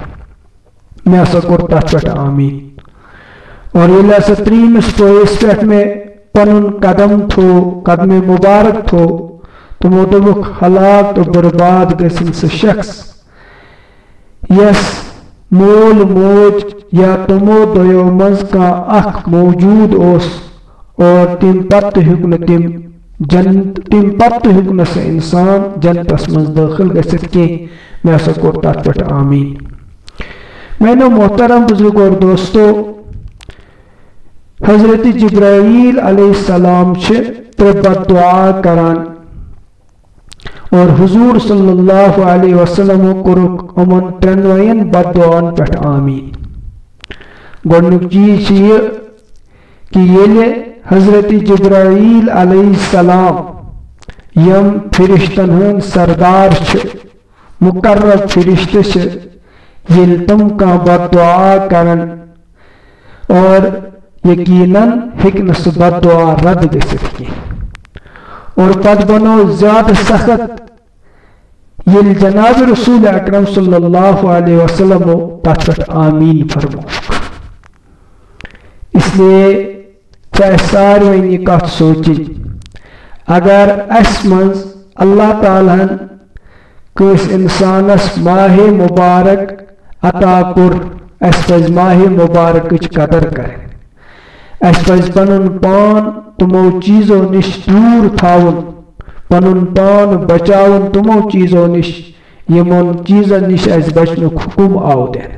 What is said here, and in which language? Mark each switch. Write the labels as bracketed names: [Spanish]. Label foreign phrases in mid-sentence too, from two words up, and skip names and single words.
[Kashmiri] مےٚ ہسا کوٚر تتھ پٮ۪ٹھ آمیٖن۔ اور ییٚلہِ ہسا ترٛیٚیِمِس پٲیِس پٮ۪ٹھ مےٚ پنُن قدم تھوو، قدمِ مبارک تھوو، تِمو دوٚپُکھ ہلاک تہٕ برباد گٔژھِنۍ سُہ شخص یس مول موج یا تِمو دۄیو منٛز کانٛہہ اکھ موجوٗد اوس، اور تمہِ پتہٕ تہِ ہیوٚک نہٕ سُہ اِنسان جنتس منٛز دٲخل گٔژھِتھ کینٛہہ۔ مےٚ ہسا کوٚر تتھ پٮ۪ٹھ آمیٖن۔ میانو محترم بزرگو اور دوستو، حضرت جبرائیل علیہ السلام چھِ ترٛےٚ بد دعا کران، اور حضور صلی اللہ علیہ وسلم کوٚرُکھ یِمن ترٛٮ۪نوَین بد دعاہن پٮ۪ٹھ آمیٖن۔ گۄڈنیُک چیٖز چھُ یہِ کہ ییٚلہِ حضرت جبرائیل علیہ السلام یم فرشتن ہٕنٛدۍ سردار چھِ، مقرر فرشتہٕ چھِ، ییٚلہِ تِم کانٛہہ بد دعا کرن اور یقیناً ہیکہِ نہٕ سُہ بد دعا رد گٔژھِتھ کینٛہہ۔ اور پتہٕ بنو زیادٕ سخت ییٚلہِ جناب رسول اکرم صلی اللہ علیہ وسلمو تتھ پٮ۪ٹھ آمیٖن فرمووُکھ۔ اس لیے چھِ اَسہِ ساروٕے یہِ کتھ سونٛچٕنۍ، اگر اَسہِ منٛز اللہ تعالیٰ ہن کٲنٛسہِ اِنسانس ماہِ مبارک عطا کوٚر، اَسہِ پزِ ماہِ مبارکٕچ قدر کرٕنۍ۔ اَسہِ پزِ پنُن پان تِمو چیٖزو نِش دوٗر تھاوُن، پنُن پان بچاوُن تِمو چیٖزو نِش یِمن چیٖزن نِش اَسہِ بچنُک حُکم آو دِنہٕ۔